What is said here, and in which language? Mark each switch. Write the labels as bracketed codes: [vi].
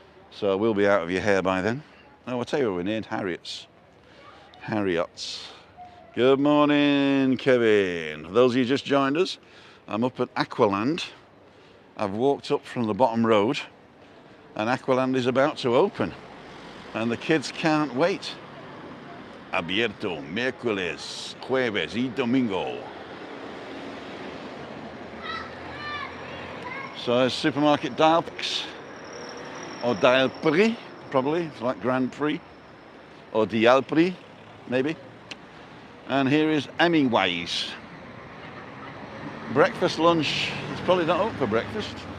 [en] So we'll be out of your hair by then. Oh, I'll tell you what we're named, Harriet's. Harriet's. Good morning, Kevin. For those of you who just joined us, I'm up at Aqualand. I've walked up from the bottom road and Aqualand is about to open and the kids can't wait. [es] Abierto miércoles, jueves y domingo. [en] So there's supermarket Dialpix or Dial Prix, probably, it's like Grand Prix or Dial Prix, maybe. And here is Hemingway's. Breakfast, lunch, it's probably not open for breakfast.